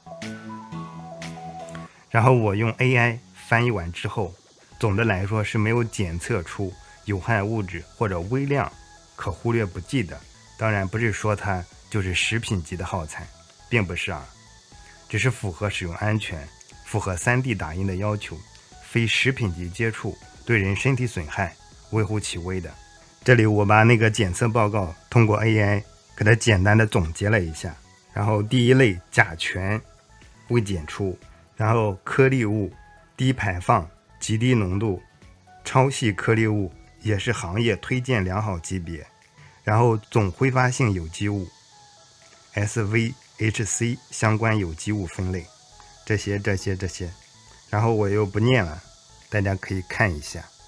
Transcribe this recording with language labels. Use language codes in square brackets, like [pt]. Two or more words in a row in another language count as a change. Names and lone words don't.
[zh] 然後我用 AI 翻譯完之後，總的來說是沒有檢測出有害物質或者微量可忽略不計的。當然不是說它就是食品級的耗材，並不是啊，只是符合使用安全，符合 3D 打印的要求，非食品级接觸对人身體損害微乎其微的。這裡我把那個檢測報告通過 AI 給它簡單的總結了一下。然後第一類甲醛未檢出，然後顆粒物低排放極低濃度超細顆粒物也是行業推薦良好級別，然後總揮發性有機物 SVHC 相關有機物分類，這些，然後我又不念了，大家可以看一下。